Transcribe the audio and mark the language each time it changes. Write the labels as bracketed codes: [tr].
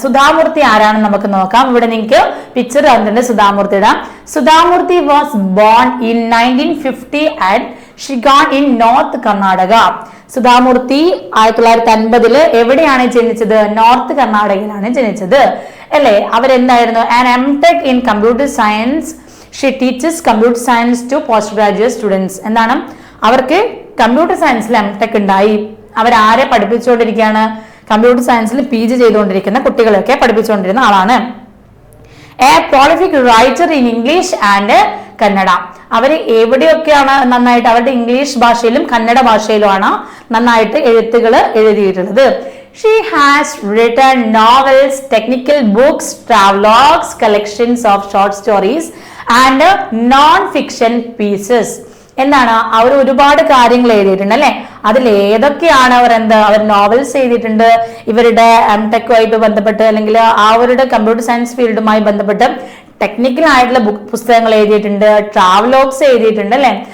[ml] സുധാമൂർത്തി ആരാണെന്ന് നമുക്ക് നോക്കാം. ഇവിടെ നിങ്ങൾക്ക് പിക്ചർ കണ്ടിട്ടുണ്ട് സുധാമൂർത്തിയുടെ. [en] Sudha Murthy was born in 1950 at Shiggaon in north Karnataka. [ml] Sudha Murty 1950 എവിടെയാണ് ജനിച്ചത്, നോർത്ത് കർണാടകയിലാണ് ജനിച്ചത് അല്ലെ. അവരെന്തായിരുന്നു, [en] An M.Tech in computer science. She teaches computer science to postgraduate students. [ml] എന്താണ്, അവർക്ക് കമ്പ്യൂട്ടർ സയൻസിൽ M.Tech ഉണ്ടായി. അവരാരെ പഠിപ്പിച്ചുകൊണ്ടിരിക്കുകയാണ്, കമ്പ്യൂട്ടർ സയൻസിൽ PG ചെയ്തുകൊണ്ടിരിക്കുന്ന കുട്ടികളെയൊക്കെ പഠിപ്പിച്ചുകൊണ്ടിരുന്ന ആളാണ്. [en] A prolific writer in English and Kannada. [ml] അവർ എവിടെയൊക്കെയാണ് നന്നായിട്ട് അവരുടെ ഇംഗ്ലീഷ് ഭാഷയിലും കന്നഡ ഭാഷയിലുമാണ് നന്നായിട്ട് എഴുത്തുകൾ എഴുതിയിട്ടുള്ളത്. [en] She has written novels, technical books, travelogues, collections of short stories and non fiction pieces. [ml] എന്താണ്, അവർ ഒരുപാട് കാര്യങ്ങൾ എഴുതിയിട്ടുണ്ട് അല്ലെ. അതിൽ ഏതൊക്കെയാണ് അവർ നോവൽസ് എഴുതിയിട്ടുണ്ട്, ഇവരുടെ ടെക്കുമായിട്ട് ബന്ധപ്പെട്ട് അല്ലെങ്കിൽ അവരുടെ കമ്പ്യൂട്ടർ സയൻസ് ഫീൽഡുമായി ബന്ധപ്പെട്ട് ടെക്നിക്കൽ ആയിട്ടുള്ള പുസ്തകങ്ങൾ എഴുതിയിട്ടുണ്ട്, ട്രാവലോഗ്സ് എഴുതിയിട്ടുണ്ട് അല്ലെ.